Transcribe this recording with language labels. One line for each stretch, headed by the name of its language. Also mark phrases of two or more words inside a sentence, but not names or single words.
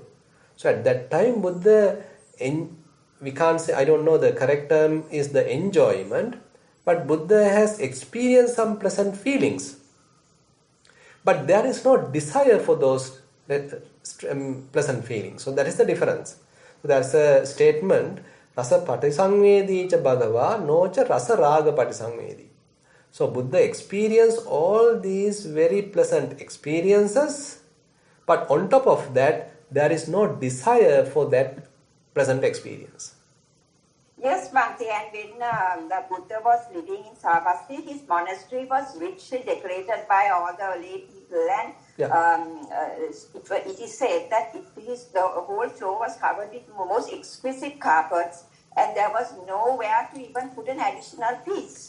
English: So at that time Buddha, we can't say, I don't know the correct term is the enjoyment, but Buddha has experienced some pleasant feelings, but there is no desire for those pleasant feelings. So that is the difference. So that's a statement,
Pali: rasa patisangvedi cha bhagava nocha rasa raga patisangvedi.
English: So Buddha experienced all these very pleasant experiences, but on top of that there is no desire for that pleasant experience. Yes, Bhante, and when the Buddha was living in Saravasti, his monastery was richly decorated by all the lay people, and it is said that the whole floor was covered with most exquisite carpets, and there was nowhere to even put an additional piece.